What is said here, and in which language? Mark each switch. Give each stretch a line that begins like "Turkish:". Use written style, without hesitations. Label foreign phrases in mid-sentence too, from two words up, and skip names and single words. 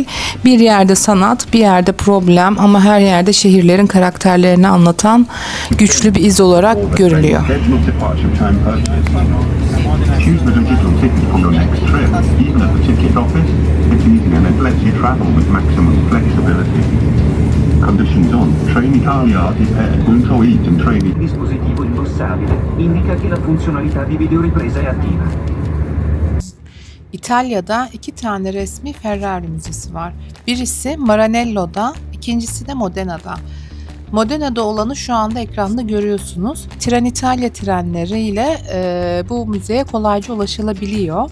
Turkish: Bir yerde sanat, bir yerde problem ama her yerde şehirlerin karakterlerini anlatan güçlü bir iz olarak görülüyor. Conditions on. Trenitalia è control heat and training.
Italian: Dispositivo indossabile indica che la funzionalità di videoripresa è attiva.
Turkish: İtalya'da 2 tane resmi Ferrari müzesi var. Birisi Maranello'da, ikincisi de Modena'da. Modena'da olanı şu anda ekranda görüyorsunuz. Trenitalia trenleriyle bu müzeye kolayca ulaşılabiliyor.